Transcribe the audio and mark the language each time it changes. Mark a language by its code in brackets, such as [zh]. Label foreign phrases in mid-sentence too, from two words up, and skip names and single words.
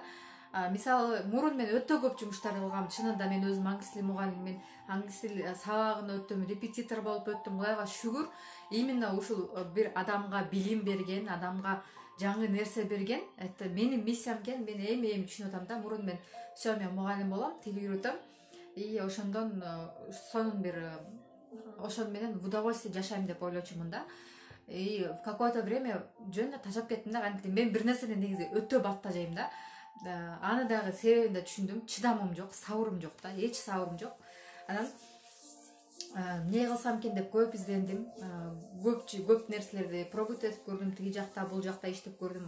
[ky] Мисалы мурун мен өтө көп жумуштар кылгам. Чынында мен өзүм англис тили мугалиммин, англис тил сабагын өттүм, репетитор болуп өттүм. Кудайга шүгүр, именно ушул бир адамга билим берген, адамга жаңы нерсе берген. Это менин миссиям экен. Мен эми түшүнүп атам да. Мурун мен все, мен мугалим болом, тил үйрөтөм. И ошондон сонун бир ошон менен [ru] в удовольствие [ky] жашайм деп ойлочумун да. [ru] И в какое-то время [ky] жөн тажап кеттим да. Кантип мен бир нерсени негизи өтө баттажайм да. Аны дагы себебин да түшүндүм. Чыдамым жок, сабырым жок да, эч сабырым жок. Анан эмне кылсам экен деп көп издендим. Көп нерселерди пробовать этип көрдүм. Тиги жакта, бул жакта иштеп көрдүм.